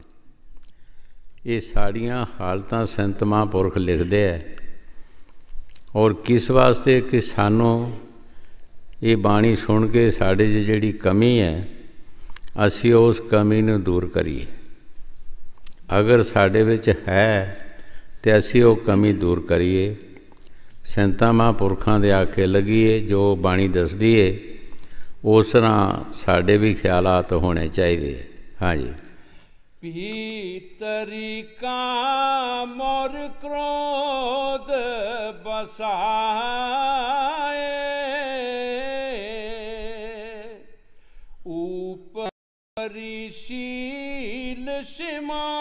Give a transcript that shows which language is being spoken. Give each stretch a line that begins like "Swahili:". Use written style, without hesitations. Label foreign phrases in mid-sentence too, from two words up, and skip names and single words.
Punjabi: ਇਹ ਸਾਡੀਆਂ ਹਾਲਤਾਂ ਸੰਤ ਮਹਾਂਪੁਰਖ ਲਿਖਦੇ ਹੈ, ਔਰ ਕਿਸ ਵਾਸਤੇ ਕਿ ਸਾਨੂੰ ਇਹ ਬਾਣੀ ਸੁਣ ਕੇ ਸਾਡੇ 'ਚ ਜਿਹੜੀ ਕਮੀ ਹੈ ਅਸੀਂ ਉਸ ਕਮੀ ਨੂੰ ਦੂਰ ਕਰੀਏ। ਅਗਰ ਸਾਡੇ ਵਿੱਚ ਹੈ ਤਾਂ ਅਸੀਂ ਉਹ ਕਮੀ ਦੂਰ ਕਰੀਏ, ਸੰਤਾਂ ਮਹਾਂਪੁਰਖਾਂ ਦੇ ਆਖੇ ਲੱਗੀਏ। ਜੋ ਬਾਣੀ ਦੱਸਦੀ ਹੈ ਉਸ ਤਰ੍ਹਾਂ ਸਾਡੇ ਵੀ ਖਿਆਲਾਤ ਹੋਣੇ ਚਾਹੀਦੇ ਹੈ।
Hindi: हाँ जी। भीतरी काम और क्रोध बसाए, ऊपरी शील सीमा